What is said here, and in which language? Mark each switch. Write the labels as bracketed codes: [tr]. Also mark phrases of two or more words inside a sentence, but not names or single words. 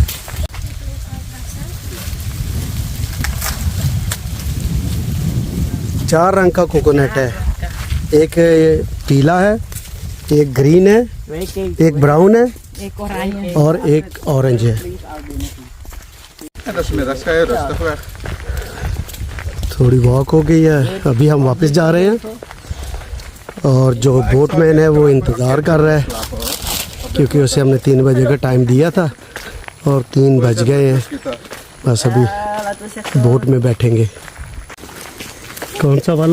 [hi] 4 रंग का कोकोनट है, एक पीला है, एक ग्रीन है, एक ब्राउन है एक oranje और एक ऑरेंज है। [nl] En dat is middags ga je rustig weg. [hi] थोड़ी वॉक हो गई है, अभी हम वापस जा रहे हैं और जो बोटमैन है वो इंतज़ार कर रहा है क्योंकि उसे हमने 3 बजे का टाइम दिया था और 3 बज गए हैं। बस अभी बोट में बैठेंगे। कौन सा वाला?